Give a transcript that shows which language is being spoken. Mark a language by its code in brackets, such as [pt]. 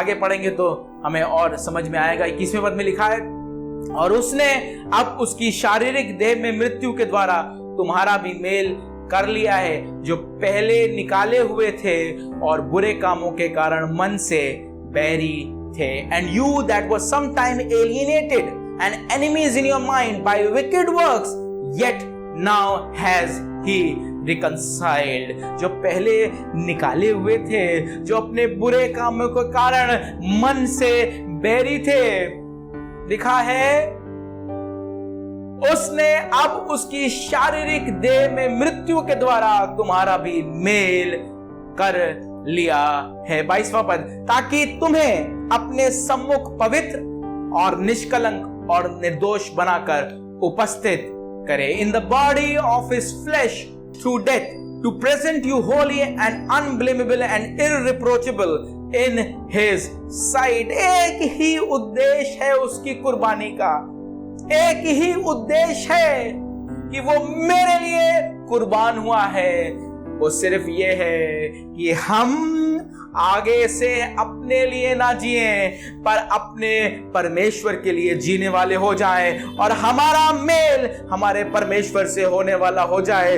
[hi] आगे पढ़ेंगे तो हमें और समझ में आएगा। 21वें पद में लिखा है, और उसने अब उसकी शारीरिक देह में मृत्यु के द्वारा तुम्हारा भी मेल कर लिया है, जो पहले निकाले हुए थे और बुरे कामों के कारण मन से बैरी थे। [en] And you that were sometime alienated and enemies in your mind by wicked works, yet now has he reconciled. [hi] जो पहले निकाले हुए थे, जो अपने बुरे कामों के कारण मन से बैरी थे, लिखा है उसने अब उसकी शारीरिक देह में मृत्यु के द्वारा तुम्हारा भी मेल कर लिया है। 22वां पद, ताकि तुम्हें अपने सम्मुख पवित्र और निष्कलंक और निर्दोष बनाकर उपस्थित करे। [en] In the body of his flesh through death, to present you holy and unblameable and irreproachable in his sight. [hi] एक ही उद्देश्य है उसकी कुर्बानी का, एक ही उद्देश्य है कि वो मेरे लिए कुर्बान हुआ है। वो सिर्फ ये है कि हम आगे से अपने लिए ना जिए पर अपने परमेश्वर के लिए जीने वाले हो जाएं, और हमारा मेल हमारे परमेश्वर से होने वाला हो जाए।